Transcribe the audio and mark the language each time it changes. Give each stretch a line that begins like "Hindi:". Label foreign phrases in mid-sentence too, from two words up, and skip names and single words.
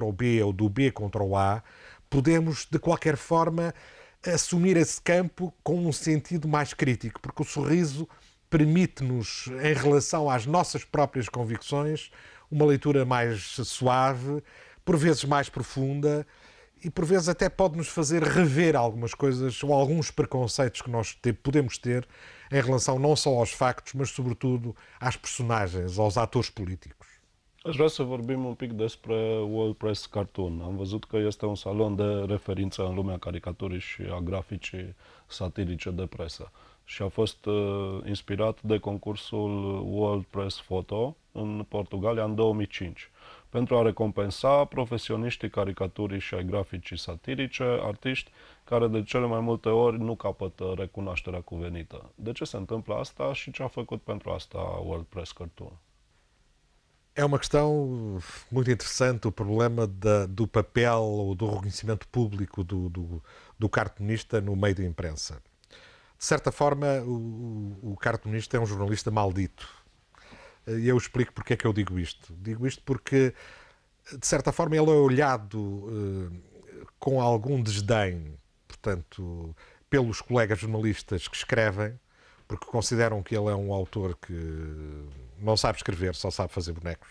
Portuguese: o B ou do B contra o A, podemos, de qualquer forma, assumir esse campo com um sentido mais crítico, porque o sorriso permite-nos, em relação às nossas próprias convicções, uma leitura mais suave, por vezes mais profunda e por vezes até pode nos fazer rever algumas coisas ou alguns preconceitos que nós podemos ter em relação não só aos factos, mas sobretudo às personagens, aos atores políticos.
Romanian: Aș vrea să vorbim un pic despre World Press Cartoon. Am văzut că este un salon de referință în lumea caricaturii și a graficii satirice de presă. Și a fost inspirat de concursul World Press Photo în Portugalia în 2005, pentru a recompensa profesioniștii caricaturii și ai graficii satirice, artiști care de cele mai multe ori nu capătă recunoașterea cuvenită. De ce se întâmplă asta și ce a făcut pentru asta World Press Cartoon?
Portuguese: É uma questão muito interessante, o problema do papel ou do reconhecimento público do cartunista no meio da imprensa. De certa forma, o cartunista é um jornalista maldito. E eu explico porque é que eu digo isto. Digo isto porque, de certa forma, ele é olhado com algum desdém, portanto, pelos colegas jornalistas que escrevem, porque consideram que ele é um autor que não sabe escrever, só sabe fazer bonecos.